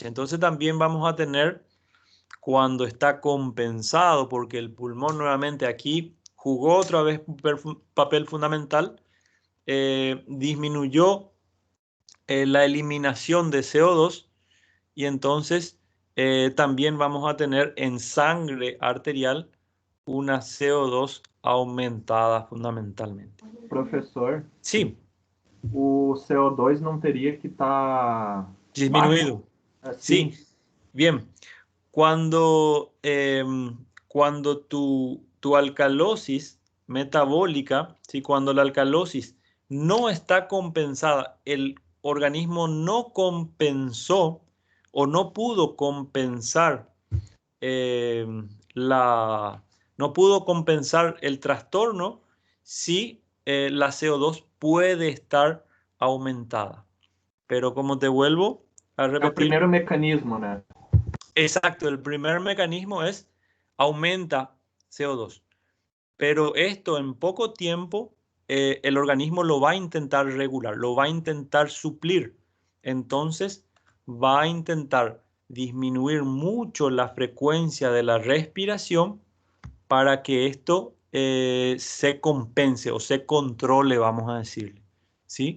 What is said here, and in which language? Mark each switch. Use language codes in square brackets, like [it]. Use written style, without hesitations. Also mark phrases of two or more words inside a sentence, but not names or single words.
[es] Entonces también vamos a tener, cuando está compensado, porque el pulmón nuevamente aquí jugó otra vez un papel fundamental, disminuyó la eliminación de CO2 y entonces también vamos a tener en sangre arterial una CO2 aumentada fundamentalmente. [pt] Professor, [es] Sí, [pt] o CO2 não teria que estar [es] disminuido. [pt] assim? [es] Sí, bien. Cuando tu alcalosis metabólica, ¿sí? Cuando la alcalosis no está compensada, el organismo no compensó o no pudo compensar no pudo compensar el trastorno, si la CO2 puede estar aumentada. Pero como te vuelvo a [pt] É o [es] repetir, [pt] primeiro mecanismo, né? [es] exacto, el primer mecanismo es aumenta CO2. Pero esto en poco tiempo el organismo lo va a intentar regular, lo va a intentar suplir. Entonces va a intentar disminuir mucho la frecuencia de la respiración para que esto se compense o se controle, vamos a decirle, ¿sí?